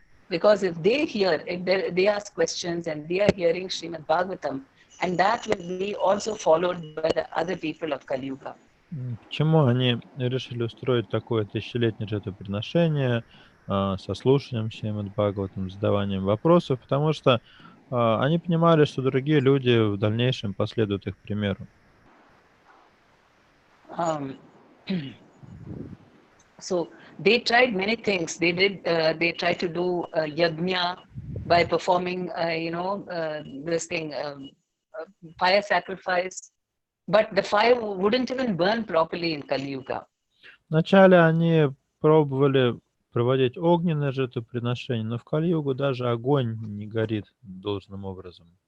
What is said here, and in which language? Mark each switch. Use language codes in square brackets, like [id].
[en] Because if they ask questions and they are hearing Srimad Bhagavatam, and that will be also followed by the other people of Kali Yuga. [ru] Почему они решили устроить такое тысячелетнее жертвоприношение со слушанием Шримад Бхагаватам, задаванием вопросов? Потому что они понимали, что другие люди в дальнейшем последуют их примеру. [en] So they tried many things. They tried to do yajna by performing, this thing, fire sacrifice. But the fire wouldn't even burn properly in Kali Yuga. [ru] Вначале они пробовали проводить огненное жертвоприношение, но в Кали-югу даже огонь не горит должным образом.